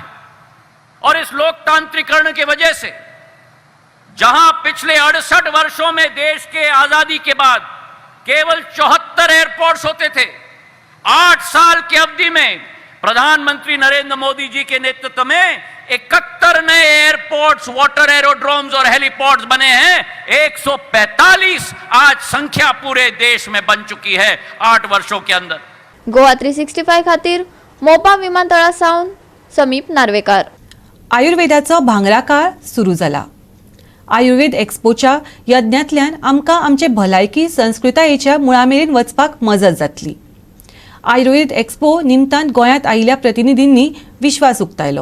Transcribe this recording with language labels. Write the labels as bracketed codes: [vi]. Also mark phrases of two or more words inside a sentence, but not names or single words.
[hi] और इस लोकतांत्रिकरण की वजह से जहां पिछले 68 वर्षों में देश के आजादी के बाद केवल 74 एयरपोर्ट्स होते थे, 8 साल की अवधि में प्रधानमंत्री नरेंद्र मोदी जी के नेतृत्व में 71 नए एयरपोर्ट्स, [en] water aerodromes [hi] और हेलीपोर्ट्स बने हैं. 145 आज संख्या पूरे देश में बन चुकी है 8 वर्षों के अंदर. [kok] गोवा 365 खातीर मोपा विमानतळासावन समीप नार्वेकार. आयुर्वेदाचो भांगरा काळ सुरू जाला. आयुर्वेद एक्सपोच्या यज्ञांतल्यान आमकां आमचे भलायकी संस्कृतायेच्या मुळामेरेन वचपाक मजत जातली. आयुर्वेद एक्सपो निमतान गोंयांत आयिल्ल्या प्रतिनिधींनी विश्वास उक्तायलो.